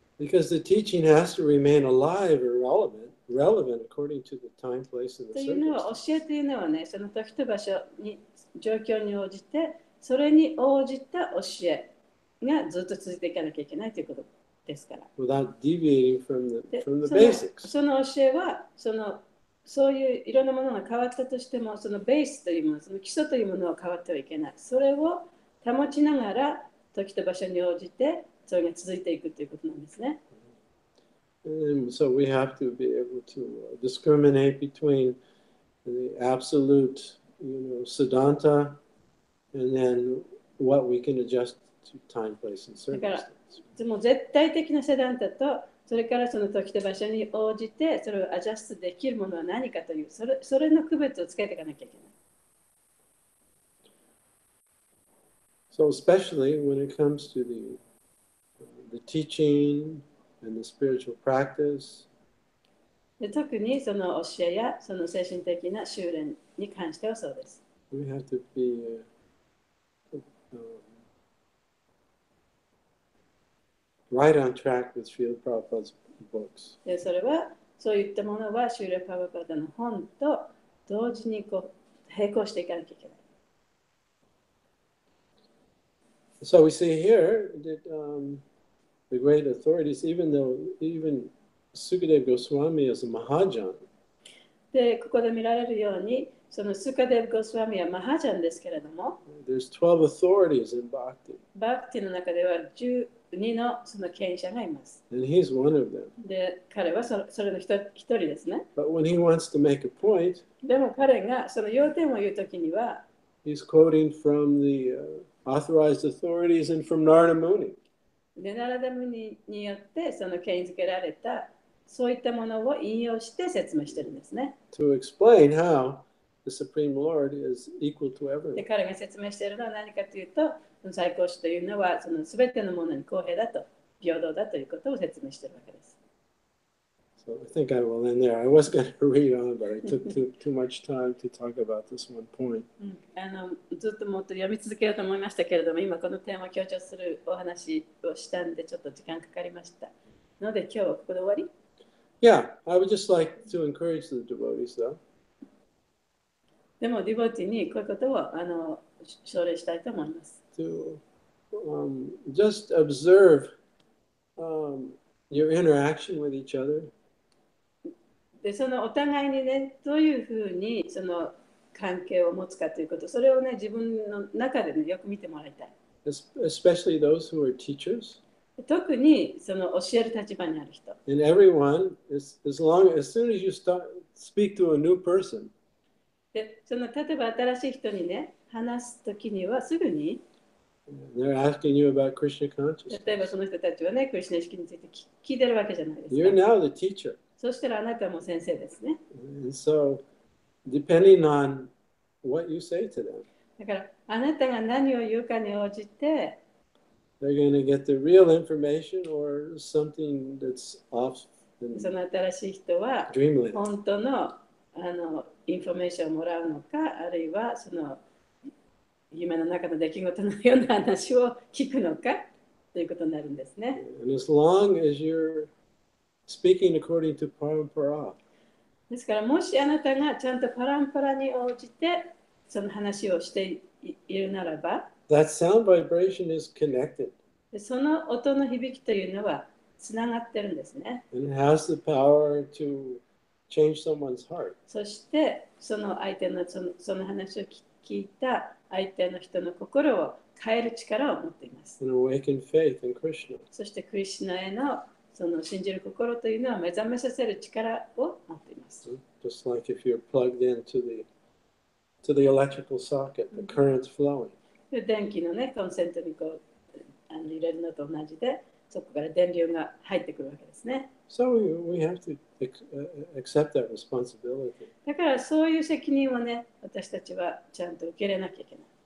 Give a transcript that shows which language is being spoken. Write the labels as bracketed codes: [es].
[en] Because the teaching has to remain alive or relevant according to the time, place, and [ja] と [en] the [ja] いうのは、 [en] circumstance. [ja] 教えというのはね、その時と場所に、状況に応じて、それに応じた教えがずっと続いていかなきゃいけないということですから。 [en] Without deviating from the [ja] で [en] basics. [ja] その教えはそういういろんなものが変わったとしても、そのベースというもの、その基礎というものは変わってはいけない。それを保ちながら、時と場所に応じて、それが続いていくということなんですね。 [en] And so we have to be able to discriminate between the absolute, siddhanta and then what we can adjust to time, place, and circumstance. [ja] もう絶対的なセダンタと、それからその時と場所に応じて、それをアジャストできるものは何かという、それの区別をつけていかなきゃいけない。 [en] So especially when it comes to the teaching and the spiritual practice, [ja] で特にその教えやその精神的な修練に関してはそうです。 [en] we have to be right on track with Srila Prabhupada's books. [ja] でそれはそういったものはシューラ・プラブパダの本と同時に並行していかなきゃいけない。 [en] So we see here that the great authorities, even Sukadeva Goswami is a Mahājan, [ja] でここで見られるようにそのスカデブ・ゴスワミはマハジャンですけれども、 [en] There's 12 authorities in Bhakti, [ja] バクティの中では12のその権威者がいます。 [en] and he's one of them. [ja] で、彼はそれの一人ですね。 [en] But when he wants to make a point, [ja] でも彼がその要点を言うときには、 [en] he's quoting from the authorized authorities and from Narada Muni. [ja] でナラダムニによってその権威づけられたそういったものを引用して説明してるんですね。 [en] To explain how the Supreme Lord is equal to [ja] で [en] everyone. [ja] 彼が説明しているのは何かというと、最高主というのはその全てのものに公平だと、平等だということを説明しているわけです。 [en] So I think I will end there. I was going to read on, but I took too much time to talk about this one point. [ja] ずっともっと読み続けようと思いましたけれども、今このテーマを強調するお話をしたんでちょっと時間かかりましたので、今日はここで終わり。 [en] Yeah, I would just like to encourage the devotees, though. [ja] でもディボティにこういうことを奨励したいと思います。 [en] To just observe your interaction with each other. [ja] でそのお互いにね、どういうふうにその関係を持つかということ、それをね、自分の中でね、よく見てもらいたい。 [en] Especially those who are teachers. [ja] 特にその教える立場にある人。 [en] And everyone, as soon as you speak to a new person, [ja] でその例えば新しい人にね、話すときにはすぐに、 [en] they're asking you about Krishna consciousness. [ja] 例えばその人たちはね、クリシュナ意識について聞いてるわけじゃないですか。 [en] You're now the teacher. [ja] そしたらあなたも先生ですね。 [en] And so, depending on what you say to them, [ja] だからあなたが何を言うかに応じて、 [en] they're going to get the real information or something that's off [ja] そ [en] and [ja] の新しい人は [en] dreamland. [ja] 本当のインフォメーションをもらうのか、あるいはその夢の中の出来事のような話を聞くのかということになるんですね。 [en] And as long as you're speaking according to parampara, [ja] ですからもしあなたがちゃんとパランパラに応じてその話をしているならば、 [en] that sound vibration is connected [ja] その音の響きというのはつながってるんですね。 [en] and has the power to change someone's heart. [ja] そしてその相手のその話を聞いた相手の人の心を変える力を持っています。 [en] And awaken faith in Krishna. [ja] そしてクリシュナへのその信じる心というのは目覚めさせる力を持っています。 [en] Just like if you're plugged into the electrical socket, the current's flowing. [ja] で電気のね、コンセントにこう入れるのと同じで、そこから電流が入ってくるわけですね。 [en] So we have to accept that responsibility. [ja] だからそういう責任をね、私たちはちゃんと受け入れなきゃいけない。